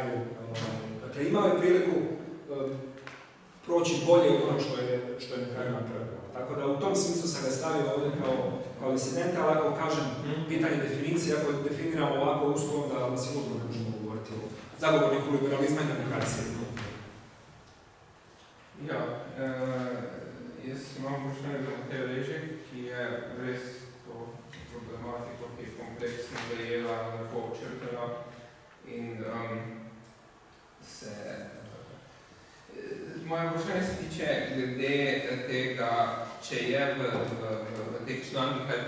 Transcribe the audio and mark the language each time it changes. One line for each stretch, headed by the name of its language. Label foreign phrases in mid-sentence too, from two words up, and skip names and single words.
Croatian: Dakle, imao je priliku proći bolje od onog što je na kraju napravio. Tako da u tom smislu sam ga stavio ovdje kao disidenta, ali ako kažem pitanje definicije, ako definiramo ovako usko, onda sigurno ne možemo govoriti o zagovorniku liberalizma i demokracije.
Slovenian: Ja, jaz imam vprašanje za Matejo Režek, ki je res to problematiko, ki je kompleksno zajela, lepo očrtala in moje vprašanje se tiče glede tega, če je v teh člankih ali pa